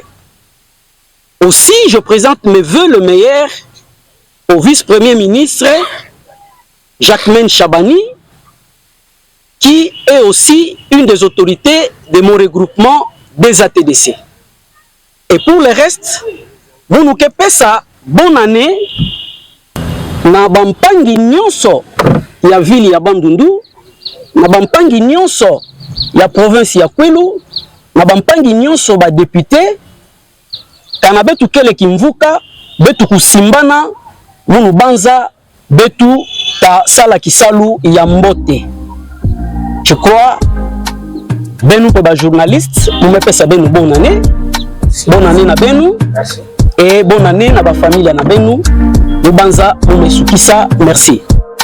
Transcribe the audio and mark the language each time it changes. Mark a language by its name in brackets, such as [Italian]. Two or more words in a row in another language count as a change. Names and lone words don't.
[French] Aussi, je présente mes vœux le meilleur au vice-premier ministre Jacquemaine Chabani, qui est aussi une des autorités de mon regroupement des ATDC. Et pour le reste, vous nous kepez ça, bonne année, [Kituba (Democratic Republic of Congo)] na bampangi nyonso ya ville ya Bandundu, na bampangi nyonso ya province ya Kwilu, na bampangi nyonso ba député, kana betu kele kimvuka, betu kusimbana, munu banza, betu ta sala kisalu ya mbote. [French] Je crois, [Kituba (Democratic Republic of Congo)] benu pour ba journaliste, nous me pesa benu [French] bonne année [Kituba (Democratic Republic of Congo)] na benu, [French] et bonne année [Kituba (Democratic Republic of Congo)] na ba famille na benu, nous banza, nous me sukisa, merci.